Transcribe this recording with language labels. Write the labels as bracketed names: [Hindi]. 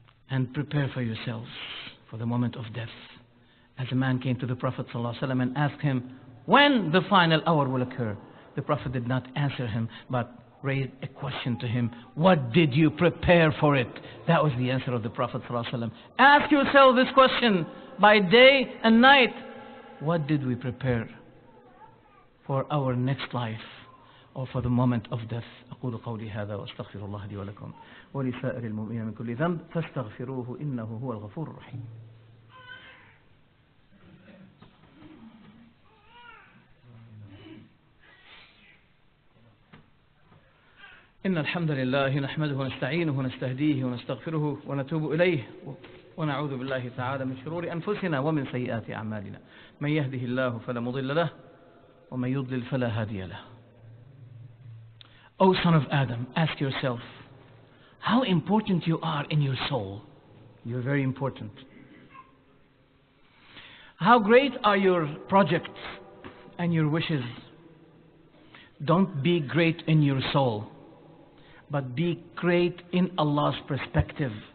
[English] And prepare for yourselves for the moment of death. As a man came to the Prophet ﷺ and asked him when the final hour will occur, the Prophet did not answer him, but raised a question to him. What did you prepare for it? That was the answer of the Prophet ﷺ. Ask yourself this question by day and night. What did we prepare for our next life or for the moment of death? [Arabic] أقول قولي هذا وأستغفر الله لي ولكم ولسائر المؤمنين من كل ذنب فاستغفروه إنه هو الغفور الرحيم. إن الحمد لله نحمده ونستعينه ونستهديه ونستغفره ونتوب إليه ونعوذ بالله تعالى من شرور أنفسنا ومن سيئات أعمالنا من يهده الله فلا مضل له ومن يضلل فلا هادي له. [English] O son of Adam, ask yourself how important you are in your soul. You're very important. How great are your projects and your wishes? Don't be great in your soul, but be great in Allah's perspective.